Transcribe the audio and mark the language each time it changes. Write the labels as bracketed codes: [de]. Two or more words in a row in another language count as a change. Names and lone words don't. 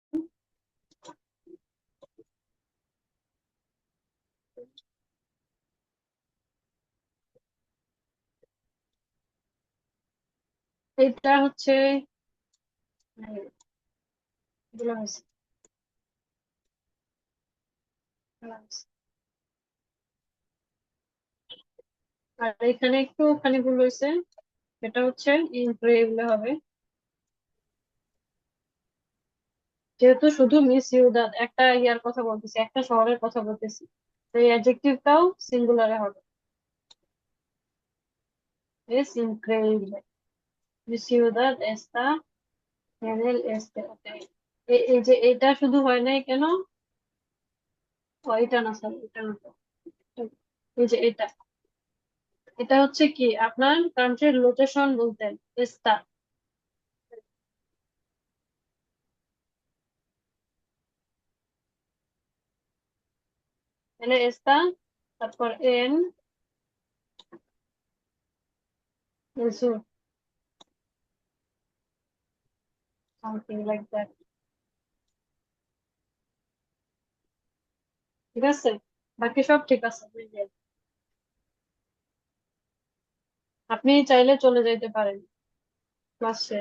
[bn] এটা হচ্ছে এগুলো হয়েছে আর এখানে একটুখানি ভুল হয়েছে, এটা হচ্ছে ইনক্রেডিবল হবে, যেহেতু শুধু [es] mi ciudad [bn] একটা ইয়ার কথা বলতেছি, একটা শহরের কথা বলতেছি, তো এই অ্যাডজেক্টিভটাও সিঙ্গুলারে হবে। [es] Es increíble. Mi ciudad está en el este. [bn] Okay. এই যে এটা শুধু হয় নাই কেন? ও, এটা না, সরি, এটা না তো। এই যে এটা, এটা হচ্ছে কি আপনার কান্ট্রির লোকেশন বলতেন, এস্তা। তাহলে এস্তা, তারপর [es] en el sur, [en] something like that. [bn] ঠিক আছে, বাকি সব ঠিক আছে। এই যে, আপনি চাইলে চলে যেতে পারেন, ক্লাস শেষ।